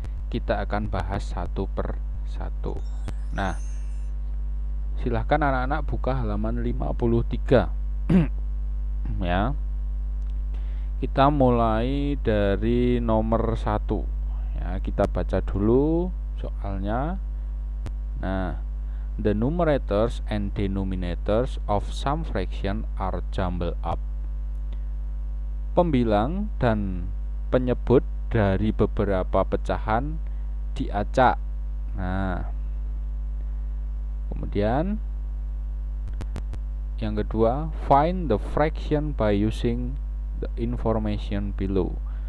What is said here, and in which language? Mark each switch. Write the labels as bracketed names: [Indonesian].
[Indonesian] Kita akan bahas satu per satu. Nah, silahkan anak-anak buka halaman 53. Ya, kita mulai dari nomor 1 ya, kita baca dulu soalnya. [English] Nah, the numerators and denominators of some fraction are jumbled up. [Indonesian] Pembilang dan penyebut dari beberapa pecahan diacak. Nah, kemudian yang kedua, [English] find the fraction by using the information below.